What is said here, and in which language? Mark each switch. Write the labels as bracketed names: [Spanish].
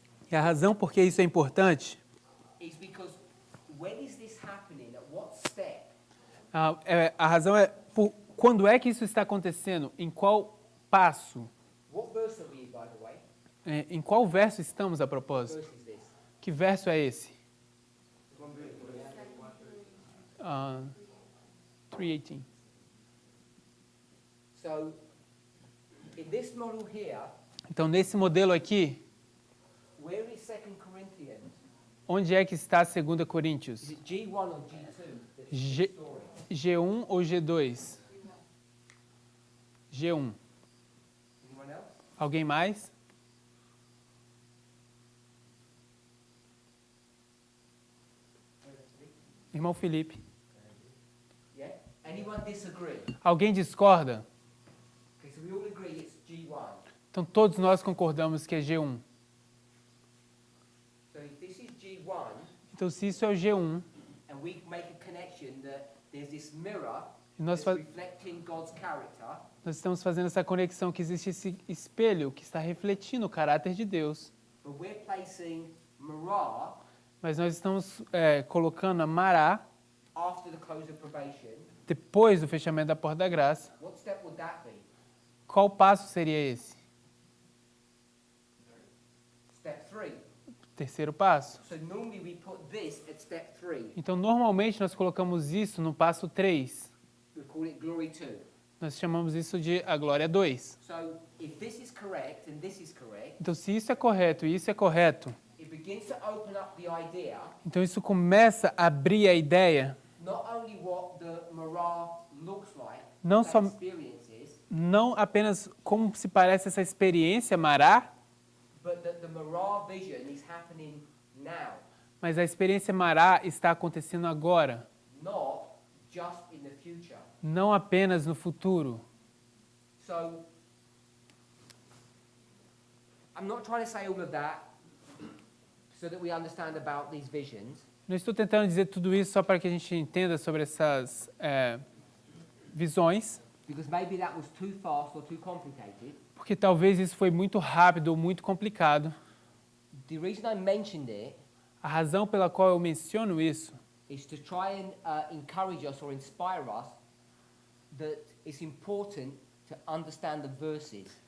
[Portuguese] E a razão por que isso é importante, [English] is because when is this happening? At what step? [Portuguese] a razão é quando é que isso está acontecendo, em qual passo, [English] What verse are we in, by the way? [Portuguese] em qual verso estamos a [English] What [Portuguese] propósito. [English] verse is this? [Portuguese] Que verso é esse? [English] 3:18. So, in this model here, [Portuguese] Então, nesse modelo aqui, [English] where is 2 Corinthians? [Portuguese] onde é que está 2 Coríntios? [English] Is it G1 or G2? That's G- the story. [Portuguese] G1 ou G2? G1. [English] Anyone else? [Portuguese] Alguém mais? Irmão Felipe. [English] Yeah? Anyone disagree? [Portuguese] Alguém discorda? [English] Okay, so we all agree it's G1. [Portuguese] Então todos nós concordamos que é G1. [English] So if this is G1, [Portuguese] Então se isso é o G1, [English] and we make a connection that there's this mirror [Portuguese] e nós, [English] that's fa- reflecting God's character, [Portuguese] nós estamos fazendo essa conexão que existe esse espelho que está refletindo o caráter de Deus. [English] but we're placing Marah [Portuguese] Mas nós estamos colocando a Mará [English] after the close of probation. [Portuguese] depois do fechamento da porta da graça. [English] What step would that be? [Portuguese] Qual passo seria esse? [English] Step 3. [Portuguese] Terceiro passo. [English] So normally we put this at step 3. [Portuguese] Então normalmente nós colocamos isso no passo 3. [English] We call it glory 2. [Portuguese] Nós chamamos isso de a glória 2. [English] So if this is correct and this is correct, [Portuguese] Então se isso é correto e isso é correto, [English] it begins to open up the idea [Portuguese] então isso começa a abrir a ideia, [English] not only what the Marah looks like, [Portuguese] Não [English] that [Portuguese] só- [English] experience is, [Portuguese] não apenas como se parece essa experiência Mará, [English] but that the Marah vision is happening now, [Portuguese] mas a experiência Mará está acontecendo agora, [English] not just in the future. [Portuguese] não apenas no futuro. [English] So I'm not trying to say all of that so that we understand about these visions. [Portuguese] Não estou tentando dizer tudo isso só para que a gente entenda sobre essas visões, [English] Because maybe that was too fast or too complicated. [Portuguese] porque talvez isso foi muito rápido ou muito complicado. [English] The reason I mentioned it [Portuguese] A razão pela qual eu menciono isso [English] is to try and encourage us or inspire us that it's important to understand the verses.